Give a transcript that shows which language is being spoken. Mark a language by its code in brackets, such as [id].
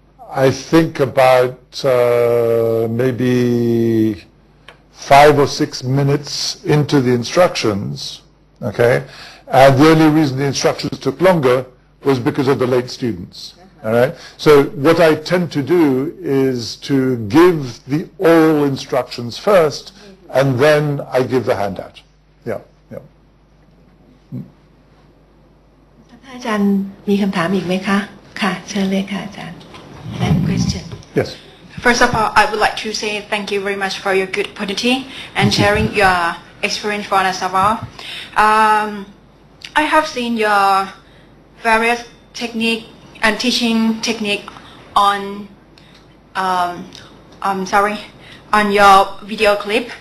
[en] I think about maybe 5 or 6 minutes into the instructions, okay? And the only reason the instructions took longer was because of the late students, all right? So what I tend to do is to give the oral instructions first, and then I give the handout. Yeah. [th] อาจารย์มีคำถามอีกไหมคะค่ะเชิญเลยค่ะอาจารย์question. [en] Yes. First of all, I would like to say thank you very much for your good opportunity and sharing your experience for us all. I have seen your various technique and teaching technique on on your video clip.